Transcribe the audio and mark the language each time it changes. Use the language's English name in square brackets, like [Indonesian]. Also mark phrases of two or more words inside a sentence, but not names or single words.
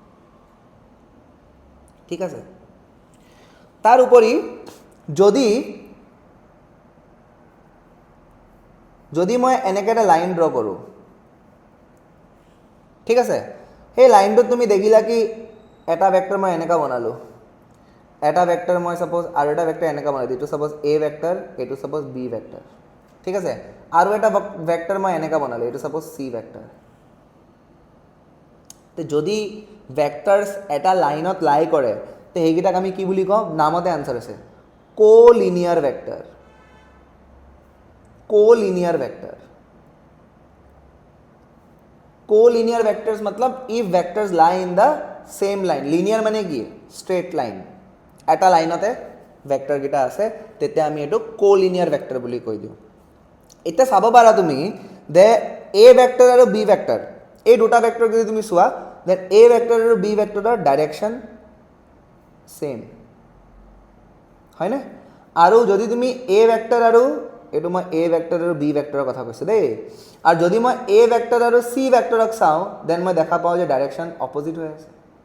[Assamese] ঠিক আছে, তাৰ উপৰি যদি মই এনেকৈ এটা [English] line draw [Assamese] কৰোঁ, ঠিক আছে, সেই লাইনটোত তুমি দেখিলা কি এটা ভেক্টৰ মই এনেকুৱা বনালোঁ, এটা ভেক্টৰ মই ছাপ'জ আৰু এটা ভেক্টৰ এনেকুৱা বনালোঁ, এইটো [English] suppose A vector, [Assamese] এইটো [English] suppose B vector, [Assamese] ঠিক আছে, আৰু এটা ভেক্টৰ মই এনেকুৱা বনালোঁ, এইটো [English] suppose C vector. [Assamese] তো যদি ভেক্টৰ্ছ এটা লাইনত লাই কৰে তো সেইকেইটাক আমি কি বুলি কওঁ, নামতে আনচাৰ আছে, [English] collinear vector. collinear vector, collinear vectors [Assamese] मतलब [English] if vectors lie in the same line, [Assamese] লিনিয়াৰ মানে কি [English] straight line, [Assamese] এটা লাইনত ভেক্টৰ কিটা আছে তেতে আমি এটু [English] collinear vector [Assamese] बुली কৈ দিও। এটা চাব পাৰা তুমি [English] then A vector [Assamese] আৰু বি ভেক্টৰ, এই দুটা ভেক্টৰ যদি তুমি চোৱা [English] then A vector [Assamese] আৰু বি ভেক্টৰৰ [English] direction same [Assamese] হয় না, আৰু যদি তুমি এ ভেক্টৰ আৰু এইটো মই এ ভেক্টৰ আৰু বি ভেক্টৰৰ কথা কৈছোঁ দেই, আৰু যদি মই এ ভেক্টৰ আৰু চি ভেক্টৰক চাওঁ দেন মই দেখা পাওঁ যে [English] direction opposite [Assamese] হৈ আছে।